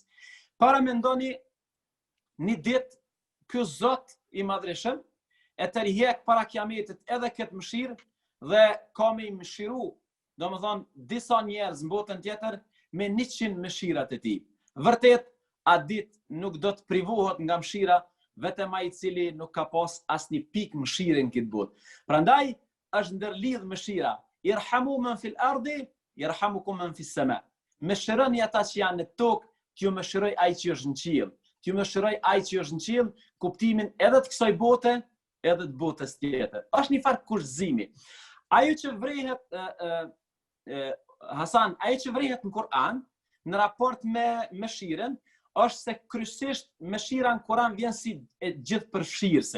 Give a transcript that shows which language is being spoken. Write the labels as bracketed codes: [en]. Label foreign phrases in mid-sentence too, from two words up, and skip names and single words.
[sq] Para mendoni një ditë ky Zot i Madhreshëm e tërhiq para kiametit edhe këtë mëshirë dhe ka me i mëshiru, domethënë disa njerëz në botën tjetër me 100 mëshirat e tij. Vërtet, atë ditë nuk do të privohet nga mëshira vetëm ai i cili nuk ka pas asnjë pikë mëshire në këtë botë. Prandaj është ndërlidh mëshira. [ar] ارحموا من في الأرض يرحمكم من في السماء. [sq] Mëshironi ata që janë në tokë, t'ju mëshiroj ai që është në qiell. T'ju mëshiroj ai që është në qiell, kuptimin edhe të kësaj bote, edhe të botës tjetër. Është një farë kurthëzimi. Ajo që vrehet Hasan, ajo që vrehet në Kur'an në raport me mëshirën është se kryesisht mëshira në Kur'an vjen si e gjithëpërfshirëse.